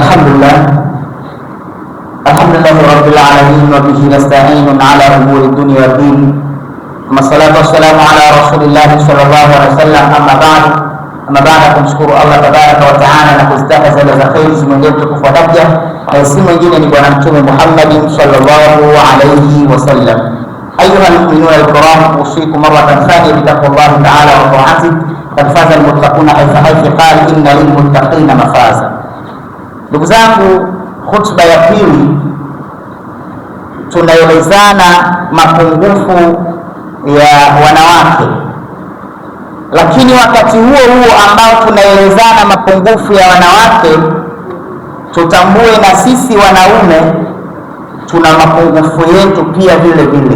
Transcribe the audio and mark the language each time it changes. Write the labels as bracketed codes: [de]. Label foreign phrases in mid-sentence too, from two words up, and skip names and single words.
[ar] الحمد لله رب العالمين وبه نستعين على أمور الدنيا والدين. والصلاة والسلام على رسول الله صلى الله عليه وسلم. أما بعد, [sw] kumshukuru Allah [ar] تبارك وتعالى [sw] na kuzitaka zile za kheri zimwendee mtukufu wa daraja, na si mwingine ni bwana mtume Muhammad [ar] صلى الله عليه وسلم. أيها المؤمنون الكرام أوصيكم مرة ثانية بتقوى الله تعالى وطاعته. قد فاز المتقون حيث قال إن للمتقين مفازا. [sw] Ndugu zangu, khutba ya pili tunaelezana mapungufu ya wanawake, lakini wakati huo ambao tunaelezana mapungufu ya wanawake, tutambue na sisi wanaume tuna mapungufu yetu pia vile vile.